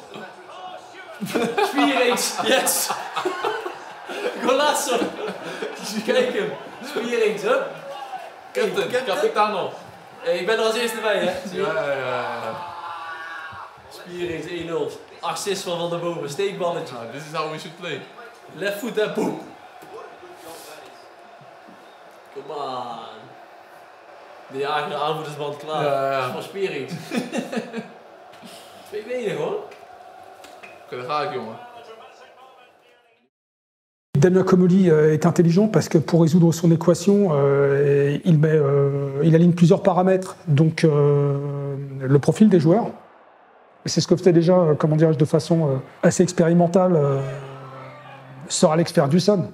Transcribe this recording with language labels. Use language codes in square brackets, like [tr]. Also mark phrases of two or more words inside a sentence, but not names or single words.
[en] Spierings, yes! Golazo! [nl] Kijk hem, Spierings, hup! Capitano! Ik ben er als eerste bij, hè? Ja. Spierings 1-0. Assist van der Bomen, steekballetje. [en] This is how we should play. Left foot [nl] en boom! [en] Come on! [nl] De jager aanvoerdersband klaar. Ja. Voor Spierings. 2 benen gewoon. Oké, daar ga ik, jongen. [fr] Damien Comolli est intelligent parce que pour résoudre son équation, il aligne plusieurs paramètres. Donc le profil des joueurs, c'est ce que faisait déjà, comment dirais-je, de façon assez expérimentale Sir Alex Ferguson.